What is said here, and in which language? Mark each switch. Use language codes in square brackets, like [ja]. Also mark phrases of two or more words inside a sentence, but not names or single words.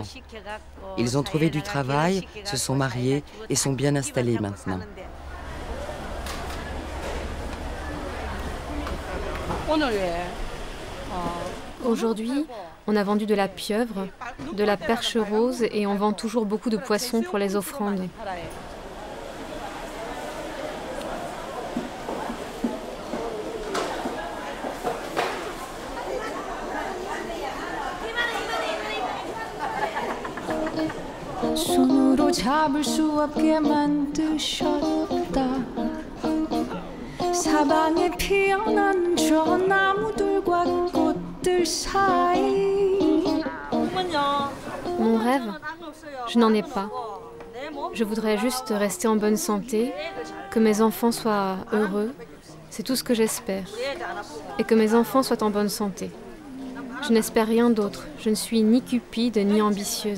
[fr] Ils ont trouvé du travail, se sont mariés et sont bien installés maintenant. Aujourd'hui, on a vendu de la pieuvre, de la perche rose et on vend toujours beaucoup de poissons pour les offrandes. [ko] 손으로 잡을 수 없게 만드셨다. 사방에 피어난 저 나무들과 꽃들 사이. [fr] Mon rêve, je n'en ai pas. Je voudrais juste rester en bonne santé, que mes enfants soient heureux, c'est tout ce que j'espère. Et que mes enfants soient en bonne santé. Je n'espère rien d'autre, je ne suis ni cupide ni ambitieuse.